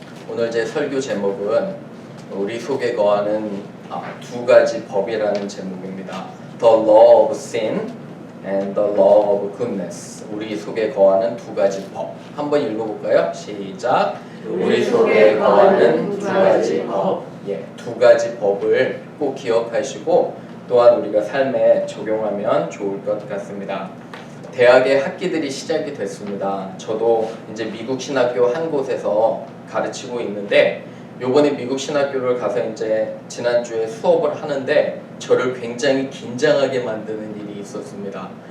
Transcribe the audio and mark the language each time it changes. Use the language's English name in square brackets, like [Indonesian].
[Korean] 오늘 제 설교 제목은 우리 속에 거하는 두 가지 법이라는 제목입니다. [English] The law of sin and the law of goodness. [Korean] 우리 속에 거하는 두 가지 법. 한번 읽어볼까요? 시작. 우리 속에 거하는 두 가지 법. 두 가지 법을 꼭 기억하시고 또한 우리가 삶에 적용하면 좋을 것 같습니다. 대학의 학기들이 시작이 됐습니다. 저도 이제 미국 신학교 한 곳에서 가르치고 있는데 요번에 미국 신학교를 가서 이제 지난주에 수업을 하는데 저를 굉장히 긴장하게 만드는 일이 있었습니다.